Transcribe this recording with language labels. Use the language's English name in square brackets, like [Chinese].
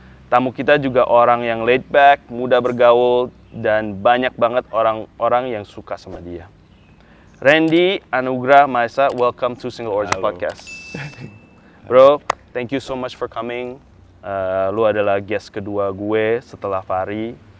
[Indonesian] Tamu kita juga orang yang laid back, mudah bergaul, dan banyak banget orang-orang yang suka sama dia. [English] Randy Anugrah Maesa, welcome to Single Origin [Indonesian] Halo. [English] Podcast. Bro, thank you so much for coming. [Indonesian] Lu adalah guest kedua gue setelah Fari.